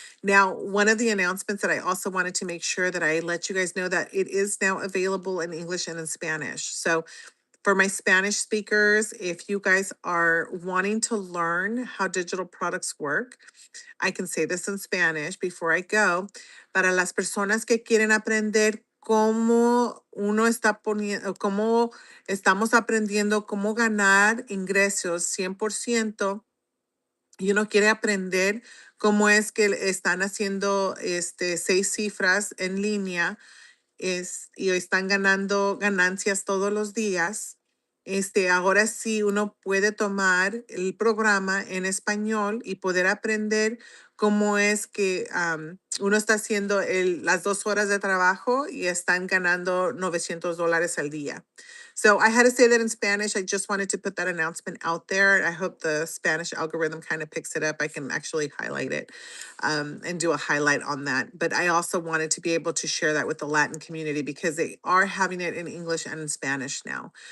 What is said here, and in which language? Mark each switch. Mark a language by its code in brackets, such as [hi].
[en] Now, one of the announcements that I also wanted to make sure that I let you guys know that it is now available in English and in Spanish. So for my Spanish speakers, if you guys are wanting to learn how digital products work, I can say this in Spanish before I go. [es] Para las personas que quieren aprender cómo uno está poniendo, cómo estamos aprendiendo cómo ganar ingresos 100%, y uno quiere aprender cómo es que están haciendo 6 cifras en línea y están ganando ganancias todos los días. Ahora sí uno puede tomar el programa en español y poder aprender cómo es que uno está haciendo las 2 horas de trabajo y están ganando $900 al día. [en] So I had to say that in Spanish. I just wanted to put that announcement out there. I hope the Spanish algorithm kind of picks it up. I can actually highlight it and do a highlight on that. But I also wanted to be able to share that with the Latin community because they are having it in English and in Spanish now.